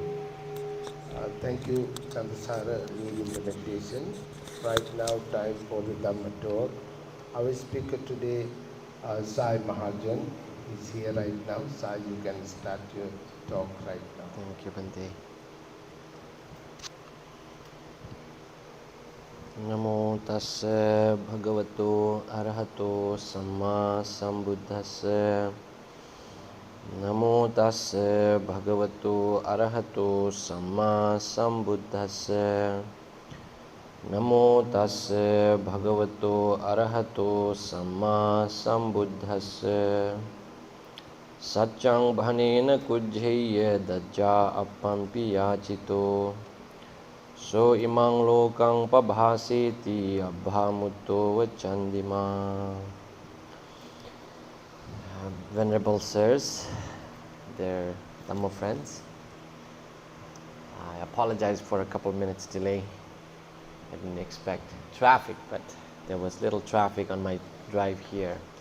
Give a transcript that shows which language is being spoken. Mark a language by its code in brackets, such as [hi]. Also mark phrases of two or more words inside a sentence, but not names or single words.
[en] Thank you, Chandasara, leading the meditation. Right now, time for the Dhamma talk. Our speaker today, Sai Maharjan, is here right now. Sai, you can start your talk right now. Thank you, Bante. [pi] Namo tassa bhagavato arahato samma sambuddhassa. Namo tassa bhagavato arahato samma sambuddhassa. Namo tassa bhagavato arahato samma sambuddhassa. Saccang bhanena kujjhaya dajja appampi yachito. So imang lokang pabhasiti abhamutto vachandima. [en] Venerable sirs, dear Dhamma friends, I apologize for a couple minutes delay. I didn't expect traffic, but there was little traffic on my drive here.